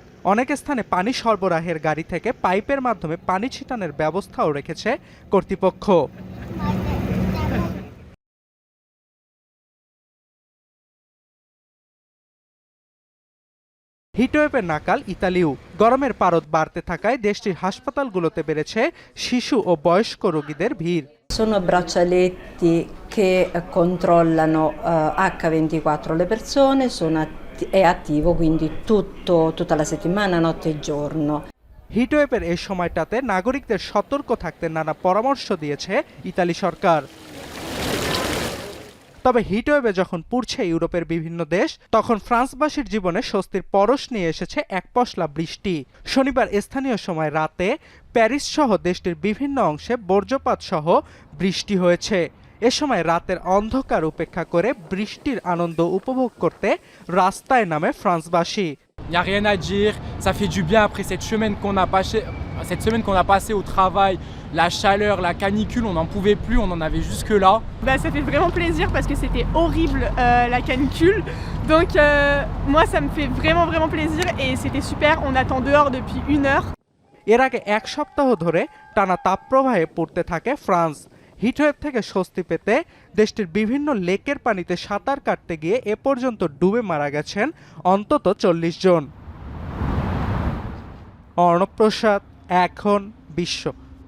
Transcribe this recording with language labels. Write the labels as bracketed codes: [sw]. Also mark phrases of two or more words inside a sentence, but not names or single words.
[bn] অনেক স্থানে পানি সরবরাহের গাড়ি থেকে পাইপের মাধ্যমে পানি ছিটানোর ব্যবস্থাও রেখেছে কর্তৃপক্ষ। হিটওয়েভের নাকাল ইতালিও। গরমের পারদ বাড়তে থাকায় দেশটির হাসপাতালগুলোতে বেড়েছে শিশু ও বয়স্ক রোগীদের ভিড়। [it] Sono braccialetti che controllano H24 le persone, è attivo quindi tutta la settimana, notte e giorno. [bn] হিটওয়েভের এই সময়টাতে নাগরিকদের সতর্ক থাকতে নানা পরামর্শ দিয়েছে ইতালি সরকার। তবে হিটওয়েভে যখন পুড়ছে ইউরোপের বিভিন্ন দেশ, তখন ফ্রান্সবাসীর জীবনে স্বস্তির পরশ নিয়ে এসেছে এক পশলা বৃষ্টি। শনিবার স্থানীয় সময় রাতে প্যারিস সহ দেশটির বিভিন্ন অংশে বজ্রপাত সহ বৃষ্টি হয়েছে। এ সময় রাতের অন্ধকার উপেক্ষা করে বৃষ্টির আনন্দ উপভোগ করতে রাস্তায় নামে ফ্রান্সবাসী। [fr] Il n'y a rien à dire, ça fait du bien après cette semaine qu'on a passée au travail, la chaleur, la canicule, on n'en pouvait plus, on en avait jusque là. Ça fait vraiment plaisir parce que c'était horrible la canicule, donc moi ça me fait vraiment plaisir et c'était super, on attend dehors depuis 1 heure. [bn] এর আগে এক সপ্তাহ ধরে টানা তাপপ্রবাহে পড়তে থাকে ফ্রান্স। হিটওয়েভ থেকে স্বস্তি পেতে দেশটির বিভিন্ন লেকের পানিতে সাঁতার কাটতে গিয়ে এ পর্যন্ত ডুবে মারা গেছেন অন্তত ৪০ জন। অর্ণব প্রসাদ, এখন বিশ্ব।